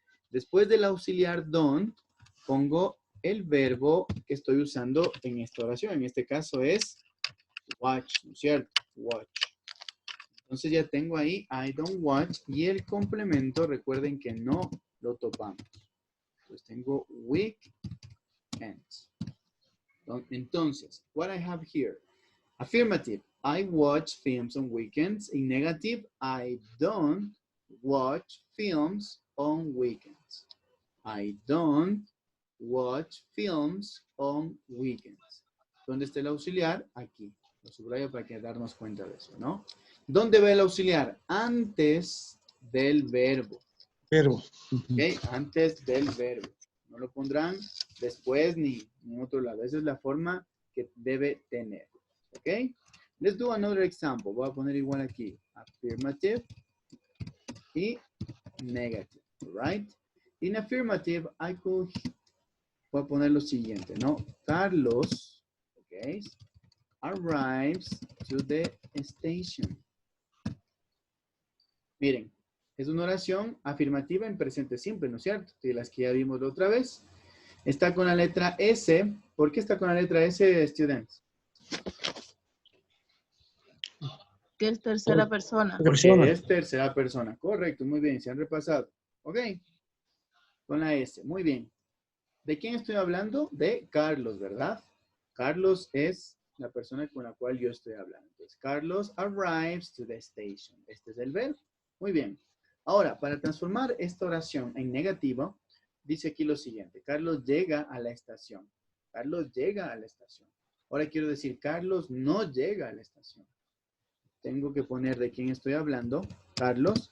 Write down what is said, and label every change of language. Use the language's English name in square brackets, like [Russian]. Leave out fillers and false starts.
[Spanish] Después del auxiliar don't, pongo el verbo que estoy usando en esta oración. En este caso es watch, ¿no es cierto? Watch. Entonces ya tengo ahí [English] I don't watch [Spanish] y el complemento, recuerden que no lo topamos. Entonces tengo weekends. [English] Entonces, what I have here, affirmative, I watch films on weekends. In negative, I don't watch films on weekends. I don't watch films on weekends. [Spanish] ¿Dónde está el auxiliar? Aquí. Lo subrayo para que darnos cuenta de eso, ¿no? ¿Dónde va el auxiliar? Antes del verbo. Verbo. ¿Ok? Antes del verbo. No lo pondrán después ni en otro lado. Esa es la forma que debe tener. ¿Ok? [English] Let's do another example. [Spanish] Voy a poner igual aquí. Affirmative y negative. Right? In affirmative, voy a poner lo siguiente, ¿no? [English] Carlos, ok, arrives to the station. [Spanish] Miren, es una oración afirmativa en presente simple, ¿no es cierto? De las que ya vimos la otra vez. Está con la letra S. ¿Por qué está con la letra S, students? Que es tercera persona. Porque es tercera persona. Correcto, muy bien, se han repasado. Ok, con la S, muy bien. ¿De quién estoy hablando? De Carlos, ¿verdad? Carlos es la persona con la cual yo estoy hablando. [English] Entonces, Carlos arrives to the station. [Spanish] Este es el verbo. Muy bien. Ahora, para transformar esta oración en negativo, dice aquí lo siguiente. Carlos llega a la estación. Carlos llega a la estación. Ahora quiero decir, Carlos no llega a la estación. Tengo que poner de quién estoy hablando. Carlos.